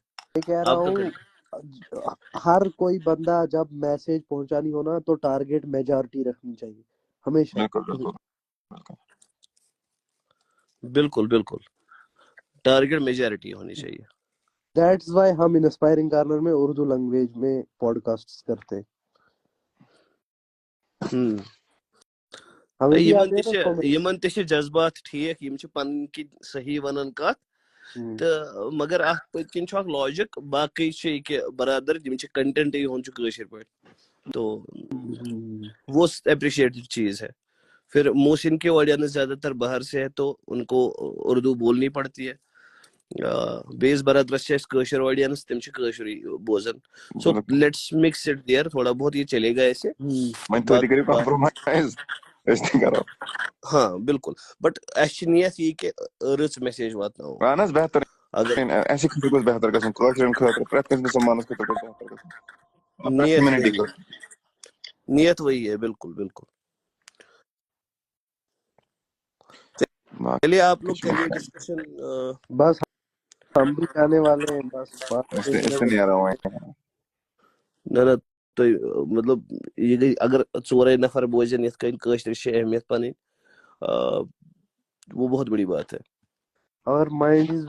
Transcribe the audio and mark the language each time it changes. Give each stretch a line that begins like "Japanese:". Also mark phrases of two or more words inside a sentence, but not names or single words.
Urdu: میں کہہ رہا ہوں ہر کوئی بندہ جب میسج پہنچانی ہو نا تو
English: target majority
Urdu: رکھنی چاہیے ہمیشہ. بالکل بالکل
English: target majority
Urdu: ہونی چاہیے.
English: that's why
Urdu: ہم انسپائرنگ کارنر میں اردو لینگویج میں پوڈ کاسٹ کرتے ہیں.
Kashmiri: یمن تہِ چھِ جذبات ٹھیک. یم چھِ پنٕنۍ کِنۍ صحیح ونان کتھ تہٕ مگر اتھ پٔتۍ کِنۍ چھُ اکھ لاجِک. باقٕے چھِ یہِ کہِ برادر یِم چھِ کنٹینٹ یِہُنٛد چھُ کٲشِر پٲٹھۍ
Urdu: تو وہ اپریشیٹڈ چیز ہے. پھر محسن کی آڈینس زیادہ تر باہر سے ہے تو ان کو اردو بولنی پڑتی ہے.
Kashmiri: بیس برادرس چھِ اَسہِ کٲشِر آڈینس تِم چھِ کٲشرُے بوزان.
English: so let's mix it there.
Urdu: تھوڑا بہت یہ چلے گا ایسے. ہاں بالکل.
Kashmiri: بٹ اَسہِ چھِ نیت یہِ کہِ رٕژ میسیج واتناوو. اہن حظ بہتر اَسہِ خٲطرٕ گوٚژھ بہتر گژھُن کٲشرٮ۪ن خٲطرٕ پرٛٮ۪تھ کٲنٛسہِ مُسلمانس خٲطرٕ گوٚژھ بہتر گژھُن.
Urdu: نیت وہی ہے. بالکل بالکل. چلیے آپ لوگ کریے ڈسکشن. بس ہم بھی جانے والے ہیں. بس
Kashmiri: نہ تُہۍ مطلب یہِ گٔے اگر 4 نفر بوزن یِتھ کٔنۍ کٲشرِس چھِ اہمیت پنٕنۍ
Urdu: وہ بہت بڑی بات ہے.
English: our mind is